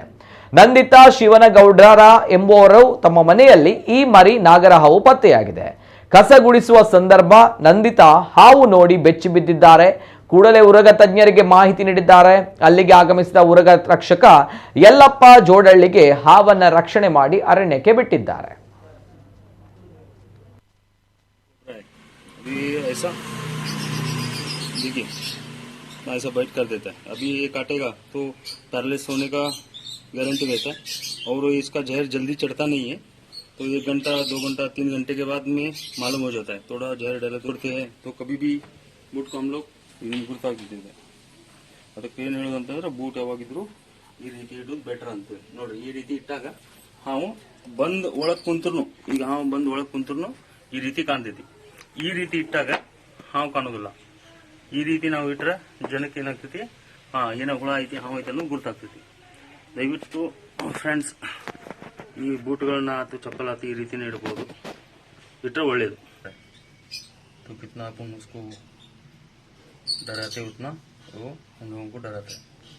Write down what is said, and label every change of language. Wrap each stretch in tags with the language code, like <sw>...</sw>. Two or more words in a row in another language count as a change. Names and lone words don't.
<kn>ನಂದಿತಾ ಶಿವನಗೌಡರ ಎಂಬುವರು ತಮ್ಮ ಮನೆಯಲ್ಲಿ ಈ ಮರಿ ನಾಗರಹಾವು ಪತ್ತೆಯಾಗಿದೆ. ಕಸ ಗುಡಿಸುವ ಸಂದರ್ಭ ನಂದಿತಾ ಹಾವು ನೋಡಿ ಬೆಚ್ಚಿ ಬಿದ್ದಿದ್ದಾರೆ. ಕೂಡಲೇ ಉರಗ ತಜ್ಞರಿಗೆ ಮಾಹಿತಿ ನೀಡಿದ್ದಾರೆ. ಅಲ್ಲಿಗೆ ಆಗಮಿಸಿದ ಉರಗ ರಕ್ಷಕ ಯಲ್ಲಪ್ಪ ಜೋಡಳ್ಳಿಗೆ ಹಾವನ್ನ ರಕ್ಷಣೆ ಮಾಡಿ ಅರಣ್ಯಕ್ಕೆ ಬಿಟ್ಟಿದ್ದಾರೆ.</kn> <hi>ऐसा बाइट कर देता है. अभी ये काटेगा तो पैरालिसिस होने का गारंटी रहता है और इसका जहर जल्दी चढ़ता नहीं है. तो 1 घंटा 2 घंटा 3 घंटे के बाद में मालूम हो जाता है. थोड़ा जहर डाले तोड़ते हैं तो कभी भी बूट को हम लोग ಗುರ್ತಾಗಿದ್ದೇವೆ.</hi> <kn>ಅದಕ್ಕೆ ಏನು ಹೇಳೋದಂತಂದ್ರೆ ಬೂಟ್ ಯಾವಾಗಿದ್ರು ಈ ರೀತಿ ಇಡೋದು ಬೆಟರ್ ಅಂತೇಳಿ. ನೋಡ್ರಿ ಈ ರೀತಿ ಇಟ್ಟಾಗ ಹಾವು ಬಂದ್ ಒಳಗ್ ಕುಂತ್ರು, ಈಗ ಹಾವು ಬಂದ್ ಒಳಗ್ ಕುಂತ್ರು ಈ ರೀತಿ ಕಾಣ್ತೈತಿ. ಈ ರೀತಿ ಇಟ್ಟಾಗ ಹಾವು ಕಾಣೋದಿಲ್ಲ. ಈ ರೀತಿ ನಾವು ಇಟ್ರೆ ಜನಕ್ಕೆ ಏನಾಗ್ತೈತಿ, ಏನೋ ಹುಳ ಐತಿ ಹಾವು ಐತಿ ಅನ್ನೋ ಗುರ್ತಾಗ್ತೈತಿ. ದಯವಿಟ್ಟು ಫ್ರೆಂಡ್ಸ್ ಈ ಬೂಟ್ಗಳನ್ನ ಅಥವಾ ಚಪ್ಪಲ್ ಆತು ಈ ರೀತಿನೇ ಇಡ್ಬೋದು, ಇಟ್ರೆ ಒಳ್ಳೇದು.</kn> <hi>तो कितना अपन उसको डराते उतना वो हम लोगों को डराता है.</hi>